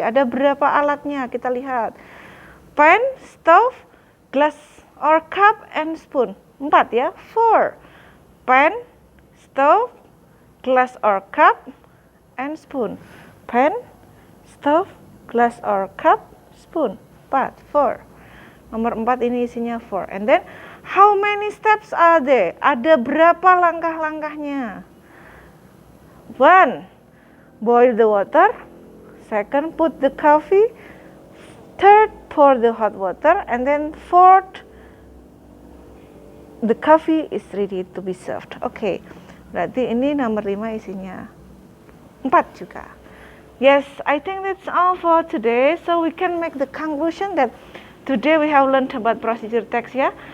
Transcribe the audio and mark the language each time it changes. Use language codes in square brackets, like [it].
[id] Ada berapa alatnya? Kita lihat. [en] Pan, stove, glass or cup, and spoon. [id] 4 ya. [en] 4. Pan, stove, glass or cup, and spoon. Pan, stove, glass or cup, spoon. 4. [id] Nomor 4 ini isinya 4. [en] And then, how many steps are there? [id] Ada berapa langkah-langkahnya? [en] 1. Boil the water. 2. Put the coffee. 3. Pour the hot water. And then 4. The coffee is ready to be served. [id] Oke, berarti ini nomor 5 isinya 4 juga. [en] Yes, I think that's all for today. So we can make the conclusion that today we have learned about procedure text ya.